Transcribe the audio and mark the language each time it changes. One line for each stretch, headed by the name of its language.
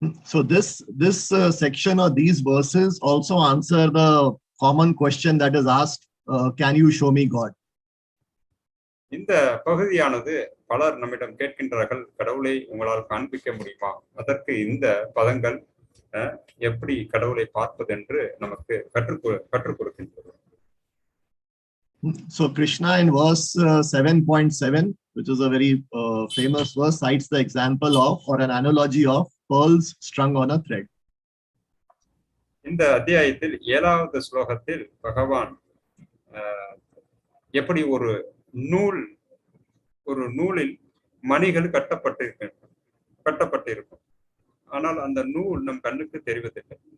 English: So this section or these verses also answer the common question that is asked, can you show me God?
Tamil: இந்த பகுதியானது பலர் நம்மிடம் கேட்கின்றார்கள், கடவுளை உங்களால் காண்பிக்க முடியுமா? அதற்கு இந்த பதங்கள் எப்படி கடவுளை பார்ப்பது என்று நமக்கு கற்றுக் கொடுக்கின்றது.
English: So Kṛṣṇa in verse 7.7, which is a very famous verse, cites the example of, or an analogy of, pearls strung on a thread.
Tamil: இந்த அத்தியாயத்தில் 7வது ஸ்லோகத்தில் பகவான் எப்படி ஒரு நூலில் மணிகள் கட்டப்பட்டிருக்கும், ஆனால் அந்த நூல் நம் கண்ணுக்கு தெரிவதில்லை.